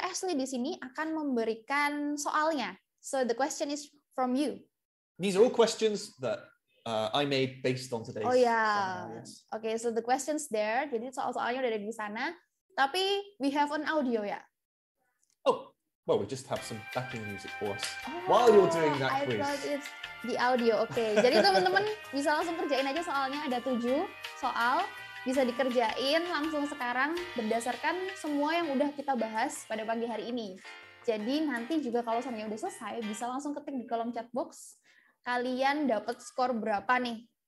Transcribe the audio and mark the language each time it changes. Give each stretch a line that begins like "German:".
Indonesian: Ashley di sini akan memberikan soalnya.
English: So the question is from you. These are all questions that I made based on today's seminar. Yes. Oke, so the questions there.
Indonesian: Jadi soal-soalnya udah ada di sana. Tapi
English: we have an audio
Indonesian: ya.
English: Oh. Well, we just have some backing music for us while you're doing that quiz. I thought it's the audio. Oke.
Indonesian: Jadi teman-teman bisa langsung kerjain aja soalnya, ada 7 soal, bisa dikerjain langsung sekarang berdasarkan semua yang udah kita bahas pada pagi hari ini. Jadi nanti juga kalau semuanya udah selesai, bisa langsung ketik di kolom chat box, kalian dapat skor berapa nih?